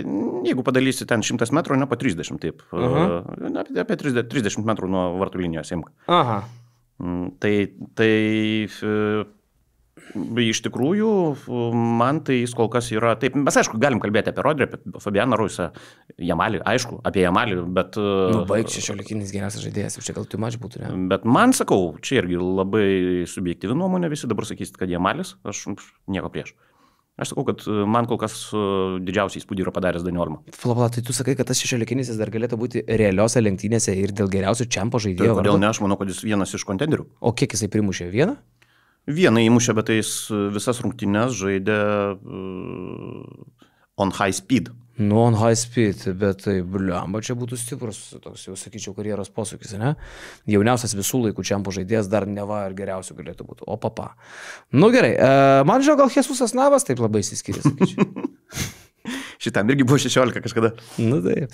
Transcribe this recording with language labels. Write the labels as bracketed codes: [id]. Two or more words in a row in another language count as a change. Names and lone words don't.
[lt] Jeigu padalysi ten 100 metrų, ne po 30, taip. Apie 30 metrų nuo vartų linijos imk. Aha. Tai iš tikrųjų, man tai jis kol kas yra, taip, mes aišku, galim kalbėti apie Rodrį, apie Fabianą Ruisą, Jamalį, aišku, apie Jamalį, bet... Nu, baig, 16-inis geriausias žaidėjas, jau čia gal [en] too much [lt] būtų, ne? Bet man, sakau, čia irgi labai subjektyvi nuomonė, visi dabar sakysit, kad Jamalis, aš nieko prieš. Aš sakau, kad man kol kas didžiausiai įspūdį yra padaręs Dani Olmo. Pala, tai tu sakai, kad tas 16-inis dar galėtų būti realiose lenktynėse ir dėl geriausių čempo žaidėjo. Tai kodėl ne, aš manau, kad jis vienas iš kontenderių. O kiek jisai primušė? Vieną? Vieną įmušė, bet jis visas rungtynes žaidė [en] on high speed. Nu, on high speed, [lt] bet tai, bliamba, čia būtų stiprus, toks jau sakyčiau, karjeros posūkis, ne? Jauniausias visų laikų čempo žaidėjas dar neva ir geriausių galėtų būti. O papa. Nu gerai, man žinau, gal Jesusas Navas taip labai įsiskiria, sakyčiau. Šitam irgi buvo 16 kažkada. Nu taip.